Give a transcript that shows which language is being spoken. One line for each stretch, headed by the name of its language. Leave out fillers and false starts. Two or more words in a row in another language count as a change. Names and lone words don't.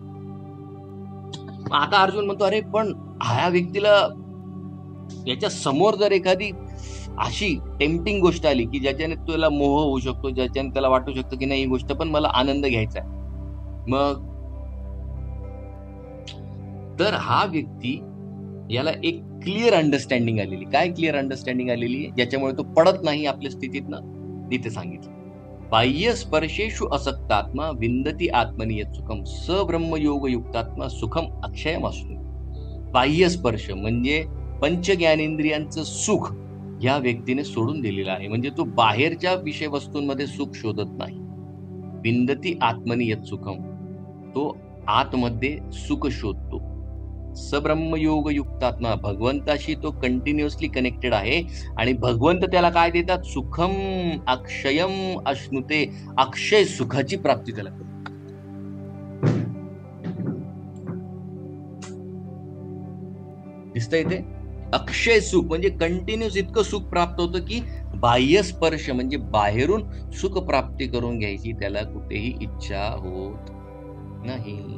Marathi: आता अर्जुन म्हणतो, अरे पण ह्या व्यक्तीला याच्या समोर जर एखादी अशी टेम्पटिंग गोष्ट आली की ज्याच्याने त्याला मोह होऊ शकतो, ज्याच्याने त्याला वाटू शकतो की नाही ही गोष्ट पण मला आनंद घ्यायचा आहे, मग तर हा व्यक्ती याला एक
English: clear understanding
Marathi: आलेली. काय
English: clear understanding
Marathi: आलेली, ज्याच्यामुळे तो पडत नाही आपल्या स्थितीतनं, तिथे सांगितलं.
Sanskrit: बाह्य स्पर्शेषु असक्तात्मा विंदती आत्मनि यत् सुखम स ब्रह्मयोग युक्तात्मा सुखम अक्षयम असतो.
Marathi: बाह्य स्पर्श म्हणजे पंच ज्ञानेंद्रियांचं सुख या व्यक्तीने सोडून दिलेलं आहे. म्हणजे तो बाहेरच्या विषय वस्तूंमध्ये सुख शोधत नाही.
Sanskrit: विंदती आत्मनि यत् सुखम,
Marathi: तो आतमध्ये सुख शोधतो.
Sanskrit: सब्रह्मयोग युक्तात्मा,
Marathi: भगवंताशी तो
English: continuously connected
Marathi: आहे आणि भगवंत त्याला काय देतात,
Sanskrit: सुखम अक्षयम अश्नुते,
Marathi: अक्षय सुखाची प्राप्ती त्याला करतो. दिसतं इथे, अक्षय सुख म्हणजे कंटिन्युअस इतकं सुख प्राप्त होतं की बाह्य स्पर्श म्हणजे बाहेरून सुख प्राप्ती करून घ्यायची त्याला कुठेही इच्छा होत नाही.